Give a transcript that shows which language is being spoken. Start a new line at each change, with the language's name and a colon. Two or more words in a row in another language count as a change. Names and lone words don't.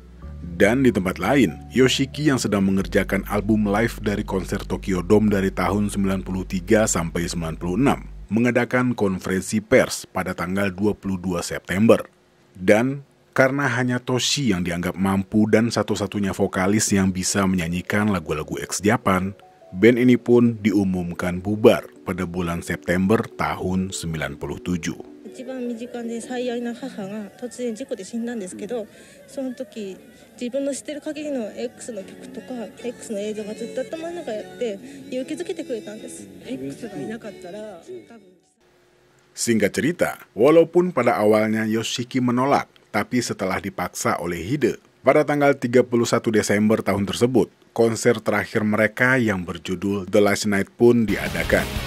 Indonesian: Dan di tempat lain, Yoshiki yang sedang mengerjakan album live dari konser Tokyo Dome dari tahun 93 sampai 96, mengadakan konferensi pers pada tanggal 22 September. Dan karena hanya Toshi yang dianggap mampu dan satu-satunya vokalis yang bisa menyanyikan lagu-lagu ex-Japan, band ini pun diumumkan bubar pada bulan September tahun 97.
Japanese: 一番身近で最愛な母が突然事故で死んだんですけど、その時自分の知ってる限りの X の曲とか X の映像がずっと頭の中やって勇気づけてくれたんです。 X がいなかったら多分。
Indonesian: Singkat cerita, walaupun pada awalnya Yoshiki menolak, tapi setelah dipaksa oleh Hide, pada tanggal 31 Desember tahun tersebut, konser terakhir mereka yang berjudul The Last Night pun diadakan.